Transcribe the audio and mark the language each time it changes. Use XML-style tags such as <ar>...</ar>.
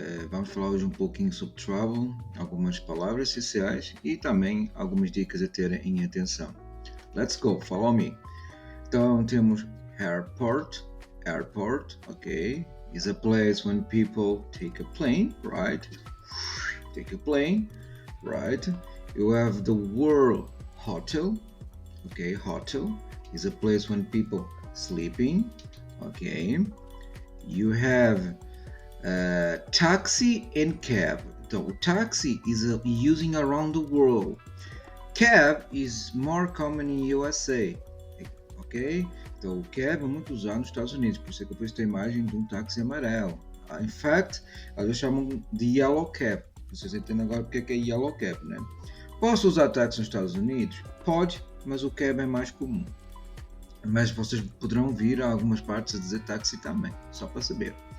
<pt>Vamos falar hoje um pouquinho sobre travel, algumas palavras essenciais e também algumas dicas a terem em atenção.</pt> <en>Let's go, follow me. Então temos airport. Airport, okay, is a place when people take a plane, right? Take a plane, right? You have the word hotel. Okay, hotel is a place when people sleeping. Okay, you have taxi and cab. So taxi is using around the world. Cab is more common in USA. Ok?</en> <pt>Então o cab é muito usado nos Estados Unidos, por isso é que eu pus a imagem de um táxi amarelo. In fact, eles chamam de yellow cab. Vocês entendem agora porque é que é yellow cab, né? Posso usar táxi nos Estados Unidos? Pode, mas o cab é mais comum. Mas vocês poderão vir a algumas partes a dizer táxi também, só para saber.</pt>